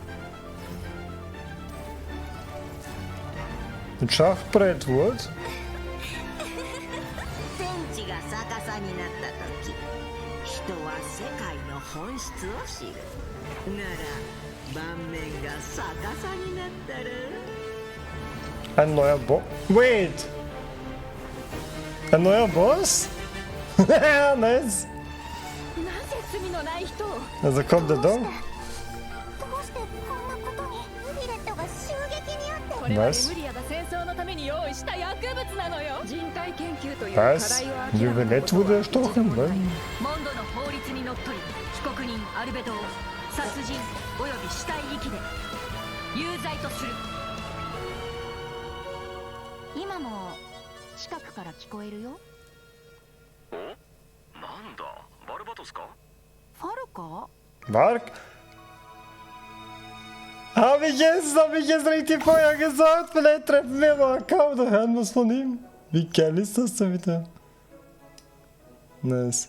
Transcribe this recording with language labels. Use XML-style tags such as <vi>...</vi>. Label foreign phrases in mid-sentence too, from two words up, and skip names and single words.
<de>Ein Schachbrett, what?</de> <ja>天地が逆さになった時、人は世界の本質を知るなら盤面が逆さになったら</ja> <de>Ein neuer Boss. Wait! Ein neuer Boss? Nice!</de> <ja>なぜ罪のない人を</ja> <de>Also kommt er doch.</de> <ja>どうしてこんなことにウィレットが襲撃にあって。これはエ</ja> <de>Was?</de> <ja>ムリアが戦争のために用意した薬物なのよ。人体研究という課</ja> <de>Was?</de> <ja>題を明らか Juvenette なことは</ja> <de>wurde erstochen?</de> <ja>モ</ja> <de>Was?</de> <ja>ンドの法律にのっとり被告人アルベドを殺人および死体遺棄で有罪とする。今も近くから聞こえるよ。なんだバルバトスかファルか</ja> <de>Mark? Hab ich jetzt richtig vorher gesagt? Vielleicht treffen wir Marka oder hören was von ihm. Wie geil ist das denn wieder? Nice.</de>